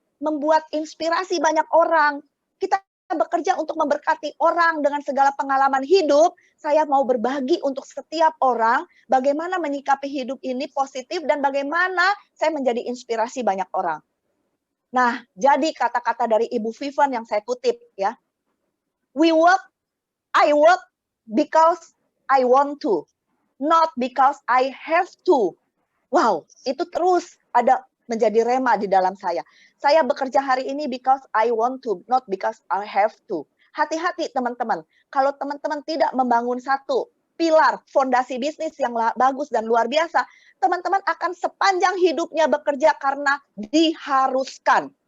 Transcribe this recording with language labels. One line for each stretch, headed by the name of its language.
Indonesian: Membuat inspirasi banyak orang. Kita bekerja untuk memberkati orang dengan segala pengalaman hidup. Saya mau berbagi untuk setiap orang bagaimana menyikapi hidup ini positif dan bagaimana saya menjadi inspirasi banyak orang. Nah, jadi kata-kata dari Ibu Vivian yang saya kutip ya.
English: I work because I want to, not because I have to.
Indonesian: Wow, itu terus ada menjadi rema di dalam saya. Saya bekerja hari ini
English: because I want to, not because I have to.
Indonesian: Hati-hati teman-teman, kalau teman-teman tidak membangun satu pilar fondasi bisnis yang bagus dan luar biasa, teman-teman akan sepanjang hidupnya bekerja karena diharuskan.